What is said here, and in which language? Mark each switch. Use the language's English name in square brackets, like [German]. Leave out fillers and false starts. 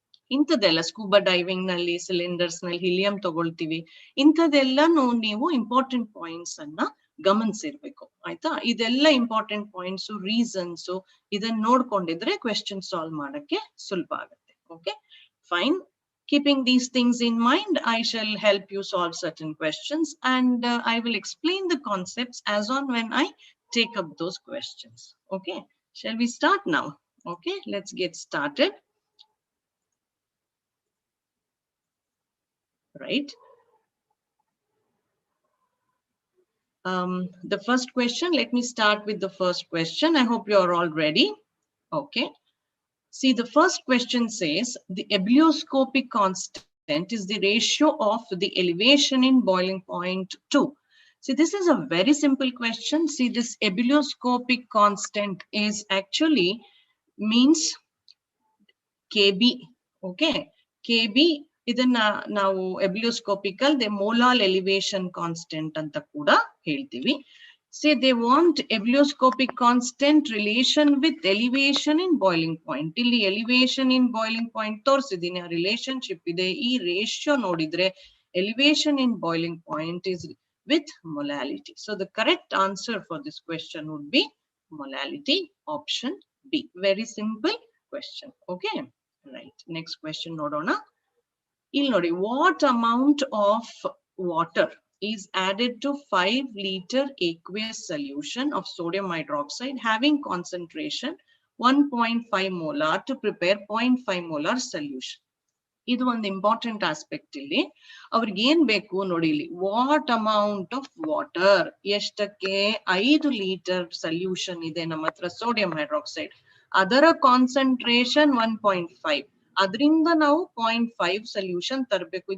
[Kannada] ಇಂಥದ್ದೆಲ್ಲ scuba diving ನಲ್ಲಿ cylinders ನಲ್ಲಿ ಹೀಲಿಯಂ ತಗೊಳ್ತೀವಿ. ಇಂಥದ್ದೆಲ್ಲಾನು ನೀವು ಇಂಪಾರ್ಟೆಂಟ್ ಪಾಯಿಂಟ್ಸ್ ಅನ್ನ ಗಮನಿಸಿರ್ಬೇಕು. ಆಯ್ತಾ? ಇದೆಲ್ಲ ಇಂಪಾರ್ಟೆಂಟ್ ಪಾಯಿಂಟ್ಸ್, ರೀಸನ್ಸ್, ಇದನ್ನ ನೋಡ್ಕೊಂಡಿದ್ರೆ ಕ್ವೆಶ್ಚನ್ ಸಾಲ್ವ್ ಮಾಡಕ್ಕೆ ಸುಲಭ ಆಗುತ್ತೆ. Okay, fine. [English] Keeping these things in mind, I shall help you solve certain questions, and I will explain the concepts as on when I take up those questions. Okay, shall we start now? Okay, let's get started. Right. The first question, let me start with the first question. I hope you are all ready. Okay. See, the first question says the ebullioscopic constant is the ratio of the elevation in boiling point to. See, this is a very simple question. See, this ebullioscopic constant is actually means KB. Okay, KB. [Kannada] ಇದನ್ನ ನಾವು [English] ebullioscopical, the molar elevation constant [Kannada] ಅಂತ ಕೂಡ ಹೇಳ್ತೀವಿ. [English] Say they want ebullioscopic constant relation with elevation in boiling point. [Kannada] ಇಲ್ಲಿ elevation in boiling point ತೋರಿಸಿದ್ದೀನಿ, ಆ relationship ಇದೆ. ಈ ರೇಷಿಯೋ ನೋಡಿದ್ರೆ [English] elevation in boiling point is with molality. So the correct answer for this question would be molality, option B. Very simple, question. Okay, right. Next question [Kannada] ನೋಡೋಣ. ಇಲ್ಲಿ ನೋಡಿ, [English] what amount of water is added to 5 liter aqueous solution of sodium hydroxide having concentration 1.5 molar to prepare 0.5 molar solution. [Kannada] ಇದು ಒಂದು important aspect. ಇಲ್ಲಿ ಅವ್ರಿಗೆ ಏನ್ ಬೇಕು ನೋಡಿ, ಇಲ್ಲಿ [English] what amount of water, [Kannada] ಎಷ್ಟಕ್ಕೆ 5 ಲೀಟರ್ ಸೊಲ್ಯೂಷನ್ ಇದೆ ನಮ್ಮ ಹತ್ರ ಸೋಡಿಯಂ ಹೈಡ್ರಾಕ್ಸೈಡ್, ಅದರ ಕಾನ್ಸಂಟ್ರೇಷನ್ 1.5, ಅದರಿಂದ ನಾವು 0.5 ಸೊಲ್ಯೂಷನ್ ತರಬೇಕು.